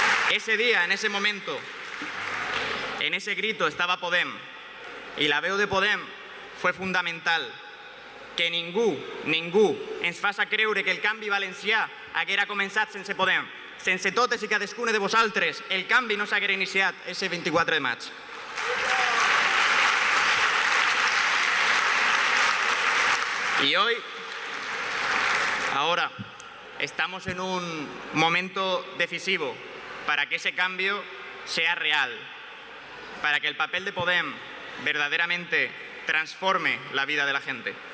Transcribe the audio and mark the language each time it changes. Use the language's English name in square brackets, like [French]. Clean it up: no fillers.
[Spanish] Ese día, en ese momento, en ese grito estaba Podem y [Catalan] la veu de Podem [Spanish] fue fundamental. [Catalan] Que ningú ens faça creure que el canvi valencià haguera començat sense Podem. Sense totes i cadascuna de vosaltres, el canvi no s'haguera iniciat ese 24 de maig. [Spanish] Y hoy, ahora, estamos en un momento decisivo para que ese cambio sea real, para que el papel de Podem verdaderamente transforme la vida de la gente.